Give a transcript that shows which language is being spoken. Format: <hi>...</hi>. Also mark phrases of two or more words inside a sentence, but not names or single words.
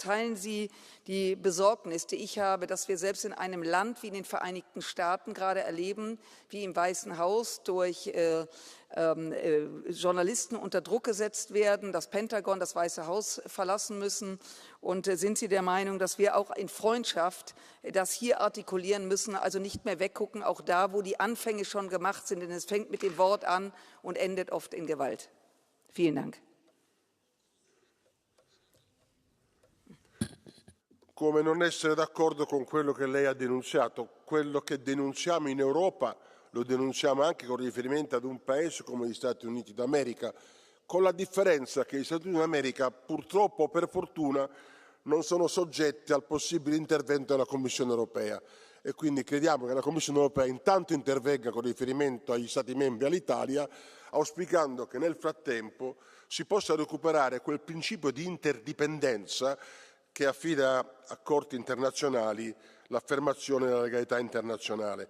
<de>Teilen Sie die Besorgnis, die ich habe, dass wir selbst in einem Land wie in den Vereinigten Staaten gerade erleben, wie im Weißen Haus durch Journalisten unter Druck gesetzt werden, das Pentagon, das Weiße Haus verlassen müssen? Und sind Sie der Meinung, dass wir auch in Freundschaft das hier artikulieren müssen, also nicht mehr weggucken, auch da, wo die Anfänge schon gemacht sind, denn es fängt mit dem Wort an und endet oft in Gewalt? Vielen Dank.</de> <it>Come non essere d'accordo con quello che lei ha denunziato? Quello che denunciamo in Europa lo denunciamo anche con riferimento ad un paese come gli Stati Uniti d'America, con la differenza che gli Stati Uniti d'America, purtroppo o per fortuna, non sono soggetti al possibile intervento della Commissione europea, e quindi crediamo che la Commissione europea intanto intervenga con riferimento agli Stati membri e all'Italia, auspicando che nel frattempo si possa recuperare quel principio di interdipendenza che affida a corti internazionali l'affermazione della legalità internazionale.</it>